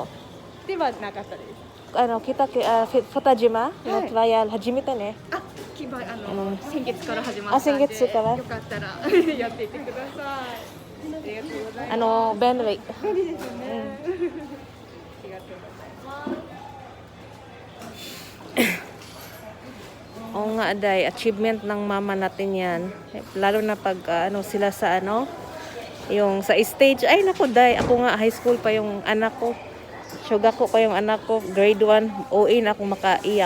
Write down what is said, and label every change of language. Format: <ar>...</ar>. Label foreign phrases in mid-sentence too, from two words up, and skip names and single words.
<ja>ではなかったです。北島のトライアル初めてね。先月から始まったんで。先月から。よかったらやっていってください。ありがとうございます。便利。便利ですね。ありがとうございます。</ja> <tl>Oo nga, day, achievement ng mama natin yan. Lalo na pag sila sa yung sa stage. Ay naku, day, ako nga</tl> <en>high school</en> <tl>pa yung anak ko. Suga ko pa yung anak ko, grade 1, OA na akong makaiyak.</tl>